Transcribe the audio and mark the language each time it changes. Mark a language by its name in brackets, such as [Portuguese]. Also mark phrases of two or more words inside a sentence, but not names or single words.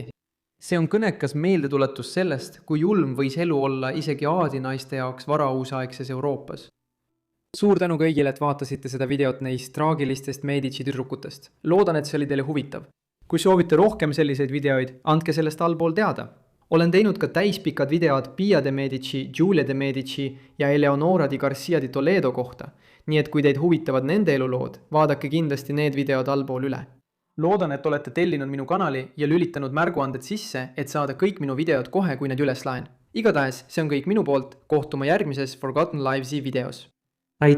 [Estonian] See on kõnekas meeldetuletus sellest, kui julm võis elu olla isegi aadinaiste jaoks varauusaegses Euroopas. Suur tänu kõigile, et vaatasite seda videot neist traagilistest Medici tüdrukutest. Loodan, et see oli teile huvitav. Kui soovite rohkem selliseid videoid, andke sellest allpool teada. Olen teinud ka täispikad videod Pia de Medici, Giulia de Medici ja Eleonora di Garcia di Toledo kohta, nii et kui teid huvitavad nende elulood, vaadake kindlasti need videod allpool üle. Loodan, et olete tellinud minu kanali ja lülitanud märguanded sisse, et saada kõik minu videod kohe, kui need üles laen. Igatahes, see on kõik minu poolt, kohtume järgmises Forgotten Lives'i videos.